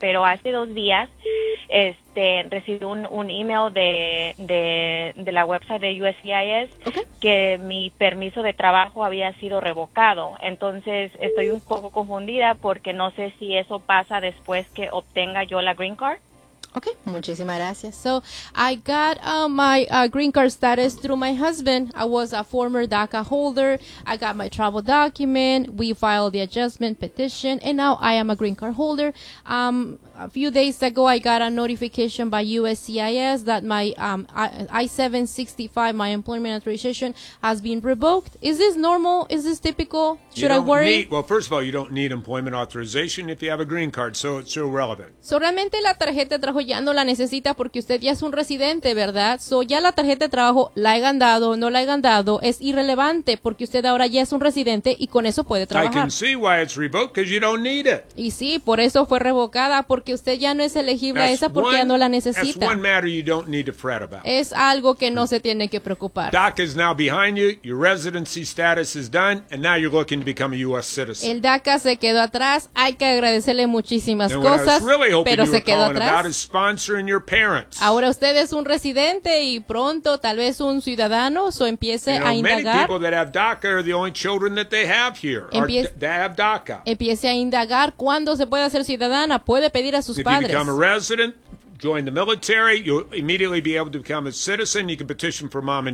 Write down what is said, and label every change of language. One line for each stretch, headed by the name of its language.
Spanish: Pero hace 2 días recibí un email de la website de USCIS que mi permiso de trabajo había sido revocado. Entonces estoy un poco confundida porque no sé si eso pasa después que obtenga yo la green card. Okay, muchísimas gracias.
English: So, I got my green card status through my husband. I was a former DACA holder. I got my travel document. We filed the adjustment petition, and now I am a green card holder. A few days ago, I got a notification by USCIS that my I-765, my employment authorization, has been revoked. Is this normal? Is this typical? Should I worry? Well, first of all, you don't need employment authorization if you have a green card, so it's irrelevant.
Spanish: So, realmente la tarjeta de trabajo ya no la necesita porque usted ya es un residente, ¿verdad? So, ya la tarjeta de trabajo la hayan dado o no la hayan dado, es irrelevante porque usted ahora ya es un residente y con eso puede trabajar.
English: I can see why it's revoked, because you don't need it.
Spanish: Y sí, por eso fue revocada, porque porque usted ya no es elegible a esa porque ya no la necesita.
English: That's one matter you don't need to fret about.
Spanish: Es algo que no se tiene que preocupar.
English: DACA is now behind you. Your residency status is done, and now you're looking to become a U.S. citizen.
Spanish: El DACA se quedó atrás. Hay que agradecerle muchísimas cosas, pero se quedó atrás.
English: About is sponsoring your parents.
Spanish: Ahora usted es un residente y pronto tal vez un ciudadano, o empiece a indagar.
English: Many people that have DACA are the only children that they have here. DACA.
Spanish: Empiece a indagar cuándo se puede hacer ciudadana. Puede pedir a sus padres.
English: If you become a resident, join the military, you'll immediately be able to become a citizen. You can petition for mom and dad.